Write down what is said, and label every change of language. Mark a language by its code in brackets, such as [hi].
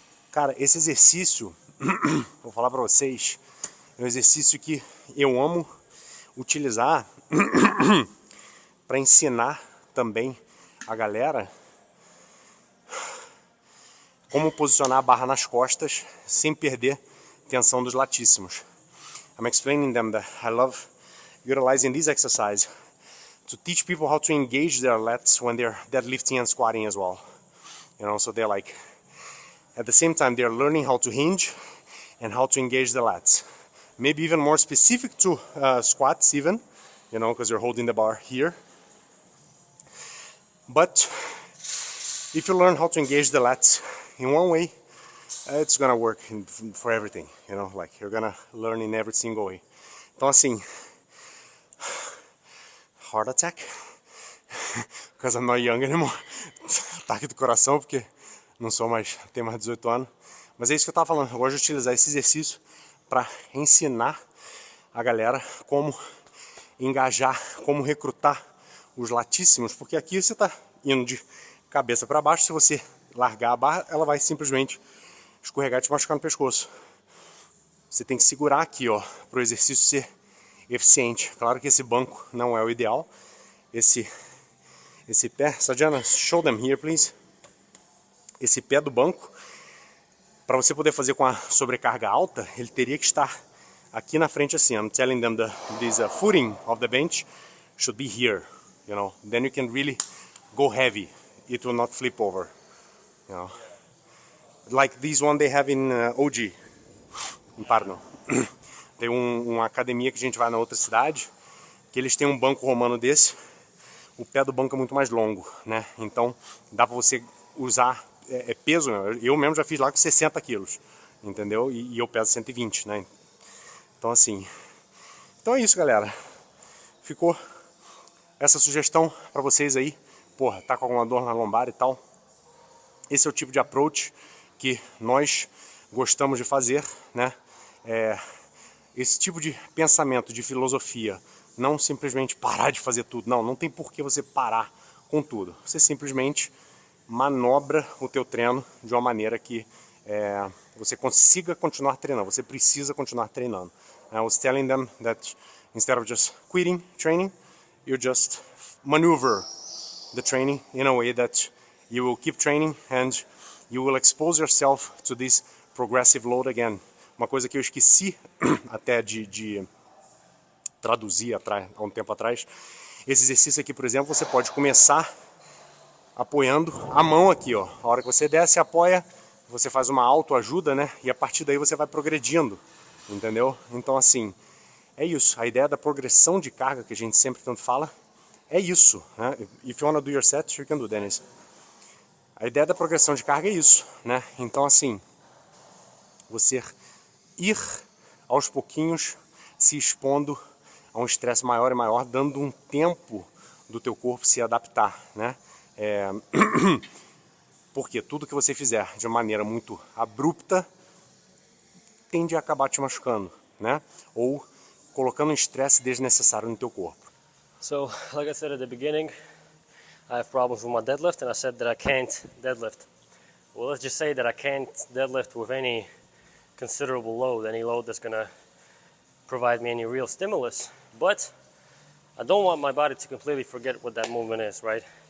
[pt] Cara, esse exercício, vou falar pra vocês, é um exercício que eu amo utilizar para ensinar também a galera como posicionar a barra nas costas sem perder tensão dos latíssimos. [en] I'm explaining them that I love utilizing this exercise to teach people how to engage their lats when they're deadlifting and squatting as well. You know, so they're like, at the same time, they're learning how to hinge and how to engage the lats. Maybe even more specific to squats even, you know, because you're holding the bar here. But if you learn how to engage the lats in one way, it's gonna work for everything, you know, like you're gonna learn in every single way. [pt] Então assim, [en] heart attack, because I'm not young anymore. [pt] Ataque do coração, porque não sou mais, tenho mais de 18 anos. Mas é isso que eu tava falando, eu gosto de utilizar esse exercício para ensinar a galera como engajar, como recrutar os latíssimos, porque aqui você tá indo de cabeça para baixo, se você largar a barra, ela vai simplesmente escorregar e te machucar no pescoço. Você tem que segurar aqui, ó, para o exercício ser eficiente. Claro que esse banco não é o ideal. Esse pé, Sajana, [en] show them here, please. [pt] Esse pé do banco para você poder fazer com a sobrecarga alta, ele teria que estar aqui na frente assim. [en] I'm telling them this footing of the bench should be here, you know. Then you can really go heavy. It will not flip over, you know. Like this one they have in OG, em Parno. [pt] Tem uma academia que a gente vai na outra cidade, que eles têm um banco romano desse. O pé do banco é muito mais longo, né? Então dá para você usar peso. Eu mesmo já fiz lá com 60 quilos, entendeu? E eu peso 120, né? Então assim, então é isso, galera. Ficou essa sugestão para vocês aí. Porra, tá com alguma dor na lombar e tal. Esse é o tipo de approach que nós gostamos de fazer, né? Esse tipo de pensamento, de filosofia, não simplesmente parar de fazer tudo. Não tem por que você parar com tudo. Você simplesmente manobra o teu treino de uma maneira que você consiga continuar treinando. Você precisa continuar treinando. [en] I was telling them that instead of just quitting training, you just maneuver the training in a way that you will keep training and you will expose yourself to this progressive load again. [pt] Uma coisa que eu esqueci até de traduzir há um tempo atrás. Esse exercício aqui, por exemplo, você pode começar apoiando a mão aqui, ó. A hora que você desce, apoia, você faz uma autoajuda, né? E a partir daí você vai progredindo, entendeu? Então assim, é isso. A ideia da progressão de carga que a gente sempre tanto fala é isso, né? [en] If you wanna do your set, you can do, Dennis. [pt] A ideia da progressão de carga é isso, né? Então assim, você ir aos pouquinhos se expondo a um estresse maior e maior, dando um tempo do teu corpo se adaptar, né? Porque tudo que você fizer de maneira muito abrupta tende a acabar te machucando, né? Ou colocando um estresse desnecessário no teu corpo. [en] So, like I said at the beginning, I have problems with my deadlift, and I said that I can't deadlift. Well, let's just say that I can't deadlift with any considerable load, any load that's going to provide me any real stimulus, but I don't want my body to completely forget what that movement is, right?